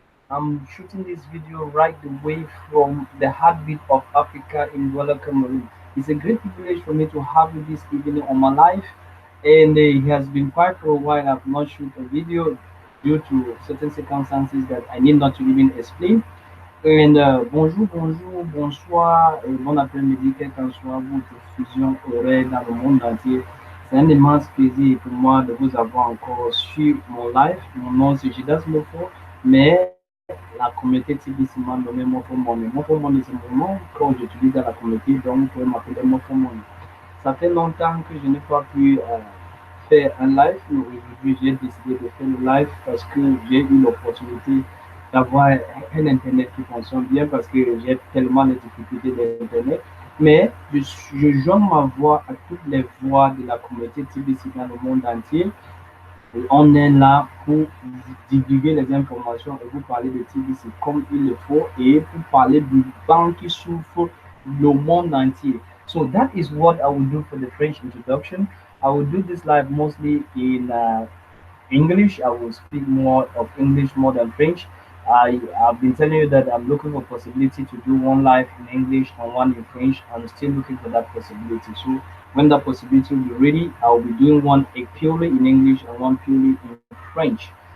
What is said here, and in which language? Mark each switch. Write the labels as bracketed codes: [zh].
[en] I'm shooting this video right away from the heartbeat of Africa in Douala, Cameroon. It's a great privilege for me to have you this evening on my life, and it has been quite for a while I've not shoot a video due to certain circumstances that I need not to even explain. [fr] And bonjour, bonjour, bonsoir et bon après-midi, quelle qu'en soit votre fusion horaire dans le monde entier. C'est un immense plaisir pour moi de vous avoir encore sur mon live. Mon nom c'est Jidas Mofo, mais la communauté TBC m'a nommé Mofo Money. Mofo Money c'est mon nom que j'utilise dans la communauté, donc vous pouvez m'appeler Mofo Money. Ça fait longtemps que je n'ai pas pu faire un live, mais aujourd'hui j'ai décidé de faire le live parce que j'ai eu l'opportunité d'avoir un Internet qui fonctionne bien parce que j'ai tellement de difficultés d'Internet. Mais je joins ma voix à toutes les voix de la communauté TBC dans le monde entier. Et on est là pour divulguer les informations et vous parler de TBC comme il le faut et pour parler du banque qui souffre le monde entier. [en] So that is what I will do for the French introduction. I will do this live mostly in English. I will speak more of English more than French. I've been telling you that I'm looking for possibility to do one live in English and one in French. I'm still looking for that possibility. So when that possibility will be ready, I'll be doing one purely in English and one purely in French.